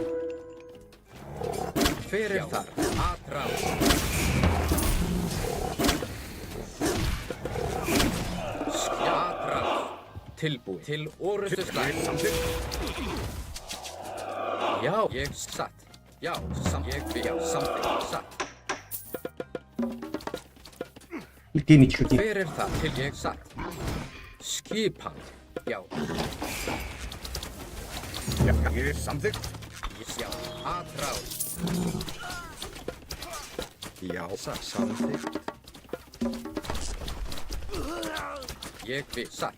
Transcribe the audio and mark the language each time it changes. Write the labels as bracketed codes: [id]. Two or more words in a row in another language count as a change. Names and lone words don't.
[is] Hver er þar? [pt] Atrás. Atrás. [is] Tilbúin. Til orustuslag. Samþykkt. Já, ég satt. Já, ég vil. Já, samþykkt. Satt. [pt] Limite aqui. [is] Hver er það? Til ég satt. Skipan. Já. Já. Ég. Samþykkt. Já. Atrás. Já, samþykkt. Ég vil. Satt.